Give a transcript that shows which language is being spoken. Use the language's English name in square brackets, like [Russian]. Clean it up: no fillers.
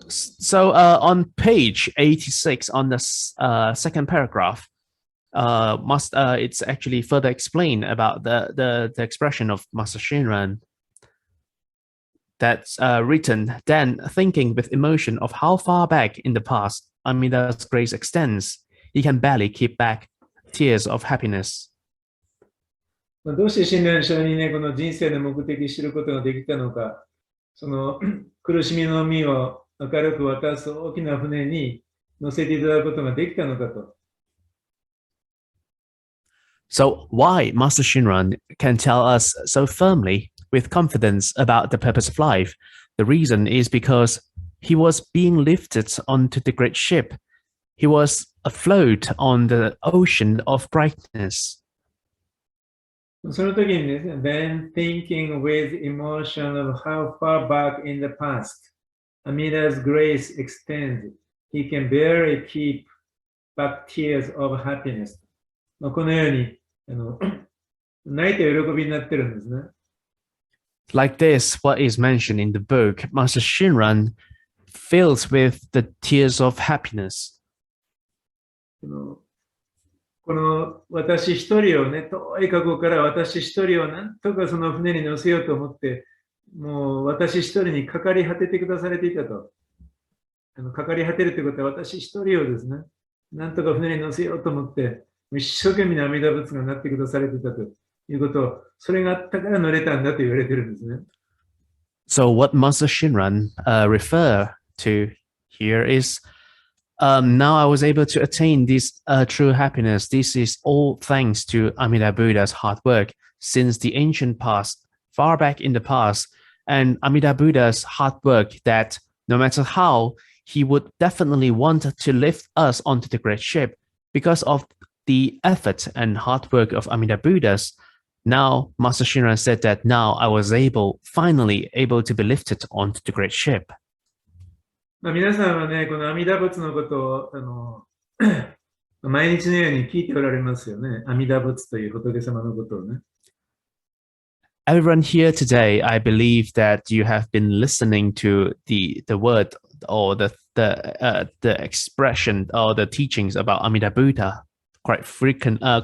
[English] So on page 86 on the second paragraph, it's actually further explained about the expression of Master Shinran. that's written, then thinking with emotion of how far back in the past Amida's grace extends, he can barely keep back tears of happiness. [Japanese] どうして親鸞上にね、この人生の目的を知ることができたのか、その苦しみの海を明るく渡す大きな船に乗せていただくことができたのかと。 [English] So why Master Shinran can tell us so firmly, with confidence, about the purpose of life? The reason is because he was being lifted onto the great ship. He was afloat on the ocean of brightness. [Japanese] その時にですね、 [English] then thinking with emotion of how far back in the past Amida's grace extends, he can barely keep back tears of happiness. [Japanese] このように泣いて喜びになってるんですね。 [English] Like this, what is mentioned in the book, Master Shinran fills with the tears of happiness. [Japanese] この私一人をね、遠い過去から私一人をなんとかその船に乗せようと思って、もう私一人にかかり果ててくだされていたと。かかり果てるということは私一人をですね、なんとか船に乗せようと思って、一生懸命な阿弥陀仏がなってくだされていたということを、それがあったから乗れたんだと言われてるんですね。 [English] So what Master Shinran refer to here is, now I was able to attain this true happiness. This is all thanks to Amida Buddha's hard work since the ancient past, far back in the past, and Amida Buddha's hard work that no matter how, he would definitely want to lift us onto the great ship. Because of the effort and hard work of Amida Buddhas, now Master Shinran said that now I was finally able to be lifted onto the great ship. [Japanese] 皆さんはね、この阿弥陀仏のことを毎日のように聞いておられますよね。阿弥陀仏という仏様のことをね。 [English] Everyone here today, I believe that you have been listening to the word or the expression or the teachings about Amida Buddha quite frequent.